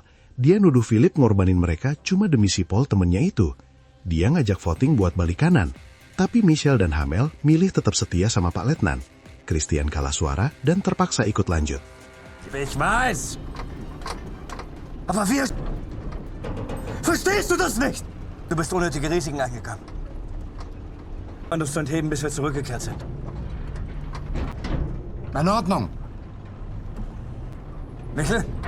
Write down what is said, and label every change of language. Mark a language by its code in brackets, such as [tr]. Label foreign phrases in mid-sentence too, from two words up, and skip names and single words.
[id] Dia nuduh Philip ngorbanin mereka cuma demi si Paul temennya itu. Dia ngajak voting buat balik kanan. Tapi Michelle dan Hamel milih tetap setia sama Pak Letnan. Christian kalah suara dan terpaksa ikut lanjut. [de] Ich weiß. Aber wir... Verstehst du das nicht? Du bist unnötige Risiken eingegangen. Man muss heben, bis wir zurückgekehrt sind. In Ordnung. Michel?